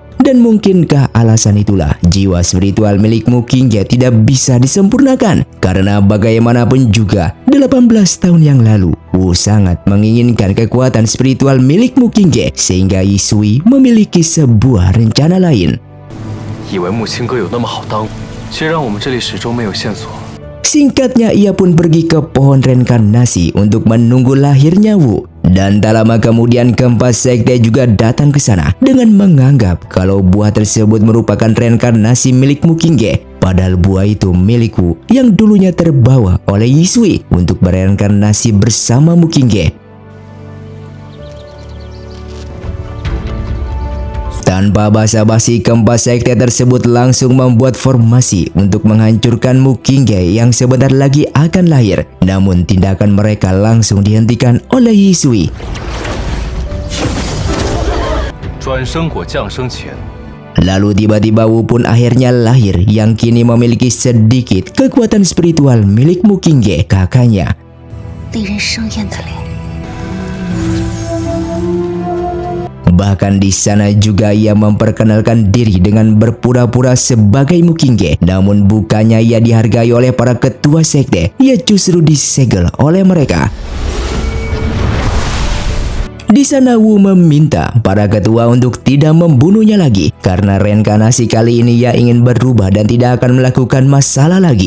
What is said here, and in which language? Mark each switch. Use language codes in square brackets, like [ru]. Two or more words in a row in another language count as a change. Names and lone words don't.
[id] Dan mungkinkah alasan itulah jiwa spiritual milik Mu Qingge tidak bisa disempurnakan? Karena bagaimanapun juga 18 tahun yang lalu Wu sangat menginginkan kekuatan spiritual milik Mu Qingge sehingga Yisui memiliki sebuah rencana lain. [zh] 以为木青哥有那么好当，却让我们这里始终没有线索。 [id] Singkatnya ia pun pergi ke pohon reinkarnasi untuk menunggu lahirnya Wu. Dan tak lama kemudian keempat sekte juga datang ke sana dengan menganggap kalau buah tersebut merupakan reinkarnasi milik Mu Qingge. Padahal buah itu milik Wu yang dulunya terbawa oleh Yisui untuk bereinkarnasi bersama Mu Qingge. Tanpa basa-basi, keempat sekte tersebut langsung membuat formasi untuk menghancurkan Mu Qingge yang sebentar lagi akan lahir. Namun tindakan mereka langsung dihentikan oleh Yisui. [zh] 转生果降生前， [id] Lalu tiba-tiba Wu pun akhirnya lahir yang kini memiliki sedikit kekuatan spiritual milik Mu Qingge, kakaknya. [zh] 令人生厌的脸。 [id] Bahkan di sana juga ia memperkenalkan diri dengan berpura-pura sebagai Mu Qingge. Namun bukannya ia dihargai oleh para ketua sekte, ia justru disegel oleh mereka. Di sana Wu meminta para ketua untuk tidak membunuhnya lagi karena reinkarnasi kali ini ia ingin berubah dan tidak akan melakukan masalah lagi.